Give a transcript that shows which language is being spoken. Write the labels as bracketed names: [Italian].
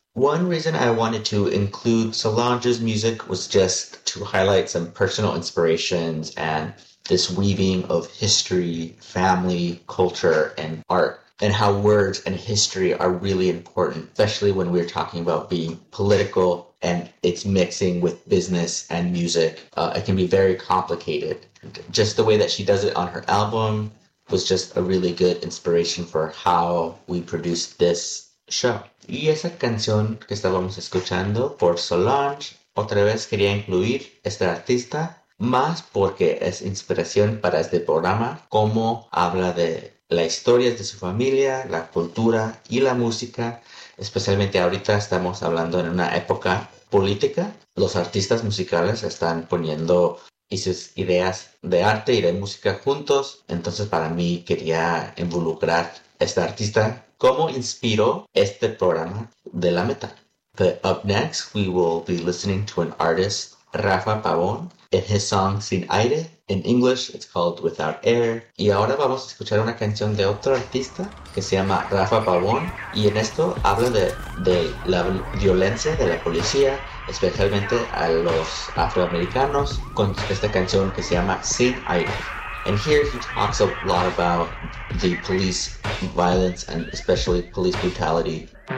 [English] One reason I wanted to include Solange's music was just to highlight some personal inspirations and this weaving of history, family, culture, and art, and how words and history are really important, especially when we're talking about being political and it's mixing with business and music. It can be very complicated. Just the way that she does it on her album was just a really good inspiration for how we produced this show. [Spanish] Y esa canción que estábamos escuchando por Solange, otra vez quería incluir este artista, más porque es inspiración para este programa, cómo habla de la historia de su familia, la cultura y la música. Especialmente ahorita estamos hablando en una época política. Los artistas musicales están poniendo y sus ideas de arte y de música juntos. Entonces, para mí quería involucrar a esta artista cómo inspiró este programa de La Meta. [English] But up next, we will be listening to an artist, Rafa Pavón, in his song Sin Aire. In English, it's called Without Air. [Spanish] Y ahora vamos a escuchar una canción de otro artista que se llama Rafa Pavón. Y en esto habla de la violencia de la policía, especialmente a los afroamericanos, con esta canción que se llama Sin Aire. [English] And here he talks a lot about the police violence and especially police brutality.